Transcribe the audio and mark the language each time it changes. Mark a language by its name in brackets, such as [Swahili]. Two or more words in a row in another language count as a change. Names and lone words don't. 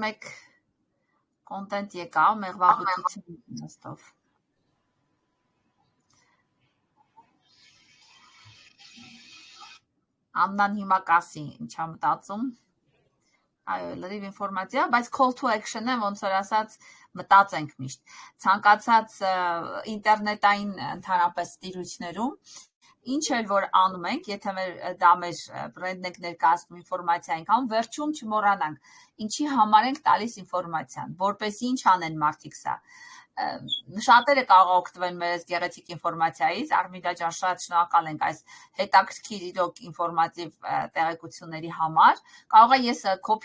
[Armenian] մեկ կոնտենտ եկավ, մեղվաբուծություն նստով։ Աննան հիմա կասի, ինչա մտածում։ Այո, լրիվ ինֆորմացիա, բայց [English] call to action- [Armenian] ը ոնց որ ասած մտածենք միշտ։ Ցանկացած ինտերնետային ընդհանրապես տիրույթներում ինչ էլ որ անում ենք, եթե դա մեր բրենդն ենք ներկայացնում ինֆորմացիա ենք անում, վերջում չմոռանանք, ինչի համար ենք տալիս ինֆորմացիան, որպեսզի ինչ անեն մարդիկ սա։ Շատերը կարող օգտվեն մեր այս գեղեցիկ ինֆորմացիայից, Արմիդա ջան, շատ շնորհակալ ենք այս հետաքրքիր իրոք ինֆորմատիվ տեղեկությունների համար։ Կարող է ես կոպի